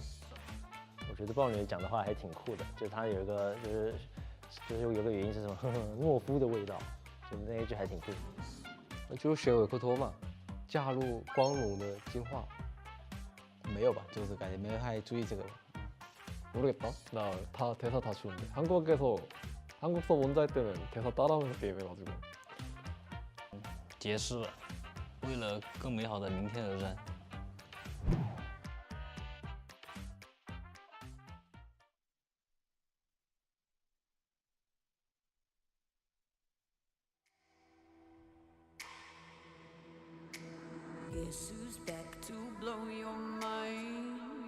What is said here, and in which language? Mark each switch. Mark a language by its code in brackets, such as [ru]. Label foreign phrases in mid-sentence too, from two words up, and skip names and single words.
[zh] 我觉得豹女讲的话还挺酷的，就是她有一个就是有个原因是什么，懦夫的味道，就那一句还挺酷。就选维克托嘛，加入光荣的进化。没有吧，就是感觉没有太注意这个吧。 [ko] 모르겠다. 나 다 대사 다 주는데 한국서 먼저 할 때는 대사 따라하면서 게임해가지고. [zh] 结束了，为了更美好的明天而战。 [en] Guess who's back to blow your mind?